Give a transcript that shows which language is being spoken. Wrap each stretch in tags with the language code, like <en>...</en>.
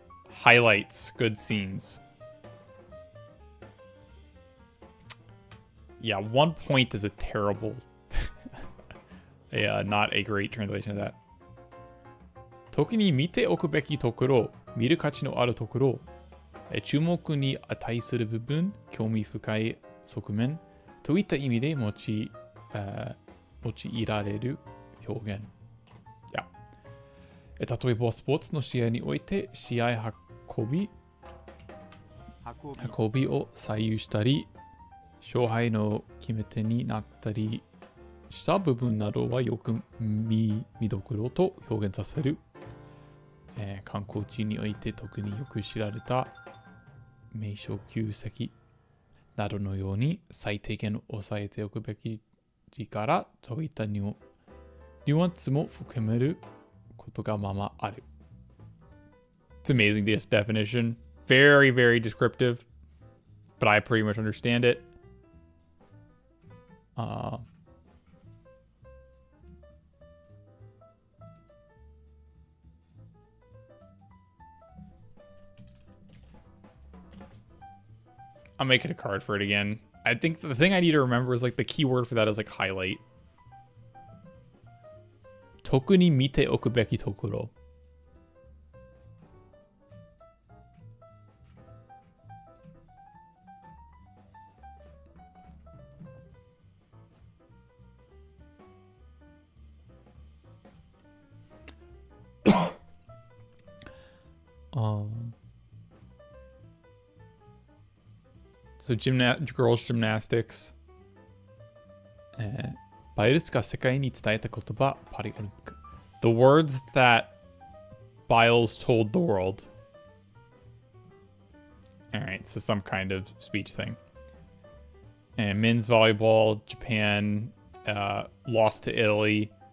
<en>Highlights, good scenes. Yeah, 1 point is a terrible... yeah, not a great translation of that.</en> <ja>特に見ておくべきところ、見る価値のあるところ、注目に値する部分、興味深い側面といった意味で用いられる表現。</ja> <en>Yeah.</en> <ja>例えば、スポーツの試合において試合運びを左右したり、勝敗の決め手になったりした部分などはよく見どころと表現させる。観光地において特によく知られた名所旧跡などのように最低限押さえておくべき力といったニュアンスも含めることがままある。</ja> <en>It's amazing, this definition. Very, very descriptive. But I pretty much understand it. I'm making a card for it again. I think the thing I need to remember is like the keyword for that is like highlight.</en> <ja>特に見ておくべきところ。</ja> <en>So girls gymnastics.</en> <ja>バイルスが世界に伝えた言葉、パリオリンピック。</ja> <en>The words that Biles told the world. Alright, so some kind of speech thing. And men's volleyball, Japan lost to Italy.</en>